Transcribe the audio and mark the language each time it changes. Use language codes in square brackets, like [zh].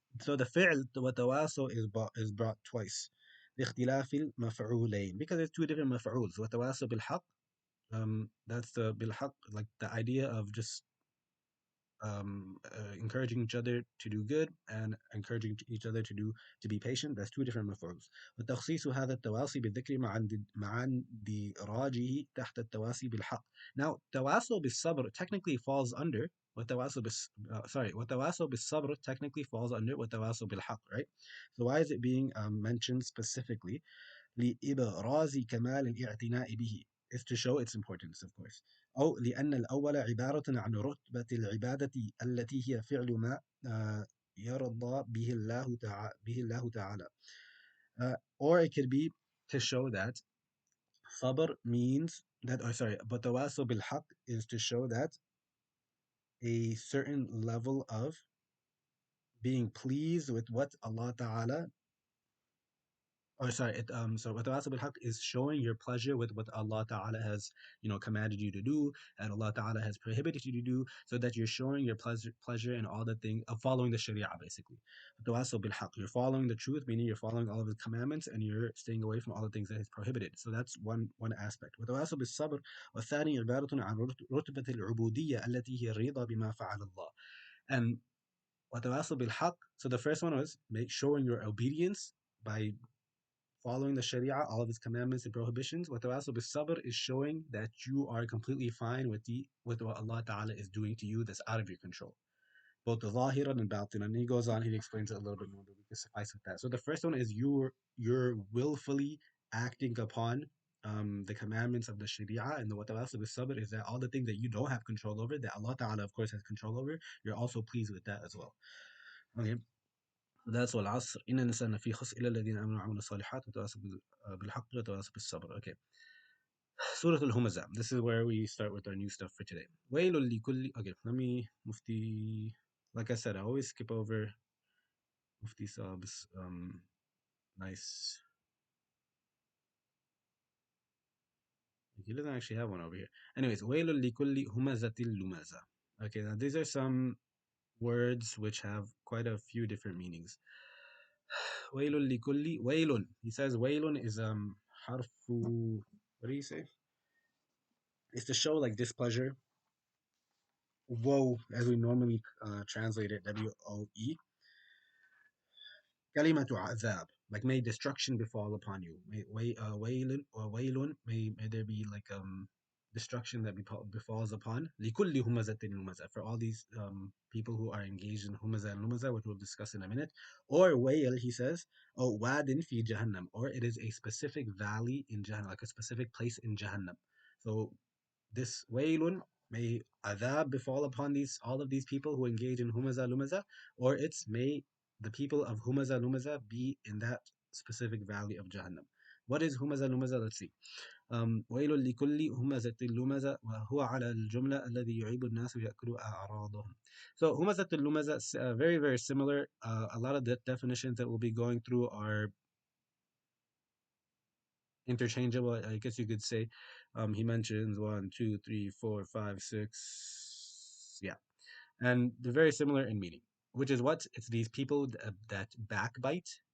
[en] So the فعل وتواصل is brought twice. [ar] لاختلاف المفعولين, [en] because there's two different مفعوls. [ar] وتواصل بالحق, [en] that's the بالحق, like the idea of just encouraging each other to do good and encouraging each other to be patient. That's two different مفعوls. [ar] وتخصيص هذا التواصي بالذكر مع اندراجه تحت التواصي بالحق. [en] Now [ar] تواصل بالصبر [en] technically falls under [ar] وتواصل بالصبر [en] technically falls under [ar] وتواصل بالحق, [en] right? So why is it being mentioned specifically? [ar] لإبراز كمال الاعتناء به, [en] is to show its importance, of course. [ar] أو لأن الأول عبارة عن رتبة العبادة التي هي فعل ما يرضى به الله تعالى. [en] Or it could be to show that sabr means that, or sorry, but tawasul bil haq is to show that a certain level of being pleased with what Allah Ta'ala, or sorry, so watawasa bil haqq is showing your pleasure with what Allah Ta'ala has, commanded you to do, and Allah Ta'ala has prohibited you to do, so that you're showing your pleasure in all the things of following the Sharia, basically. Watawasa bil haqq, you're following the truth, meaning you're following all of His commandments, and you're staying away from all the things that He's prohibited. So that's one aspect. [ar] وتواصوا بالصبر والثاني عبارة عن رتبة العبودية التي هي الرضا بما فعل الله. [en] And [ar] وتواصوا بالحق. [en] So the first one was showing your obedience by following the Sharia, all of its commandments and prohibitions. Watawasaw bis sabr is showing that you are completely fine with what Allah Ta'ala is doing to you that's out of your control. Both the zahiran and batinan. And he goes on, he explains it a little bit more, but we can suffice with that. So the first one is you're willfully acting upon the commandments of the Sharia, and the watawasaw bis sabr is that all the things that you don't have control over, that Allah Ta'ala of course has control over, you're also pleased with that as well. Okay. That's [ar] والعصر إن الإنسان لفي خسر إلا الذين آمنوا وعملوا الصالحات وتواصوا بالحق وتواصوا بالصبر. [en] Okay. Surat al-Humazah. This is where we start with our new stuff for today. [ar] ويل لكل. [en] Okay, let me Mufti. Like I said, I always skip over Mufti Saab's nice. He doesn't actually have one over here. Anyways, [ar] ويل لكل همزة لمزة. [en] Okay, now these are some words which have quite a few different meanings. Wailun likulli wailun. He says wailun is harfu. What do you say? It's to show like displeasure. Woe, as we normally translate it, WOE. Kalimatu azab, like may destruction befall upon you. Wailun or wailun, may there be like destruction that befalls upon likulli humazatin lumaza, for all these people who are engaged in humaza and lumaza, which we'll discuss in a minute. Or wail, he says, oh wadin fi jahannam, or it is a specific valley in Jahannam, like a specific place in Jahannam. So this waylun, may adab befall upon these all of these people who engage in humaza lumaza, or it's may the people of humaza lumaza be in that specific valley of Jahannam. What is humaza lumaza? Let's see. [ar] ويل لكل همزة لمزة وهو على الجملة الذي يعيب الناس ويأكل أعراضهم. [en] So [ar] همزة اللمزة [en] very very similar. A lot of the definitions that we'll be going through are interchangeable, I guess you could say. He mentions one, two, three, four, five, six. Yeah. And they're very similar in meaning, which is what? It's these people that backbite.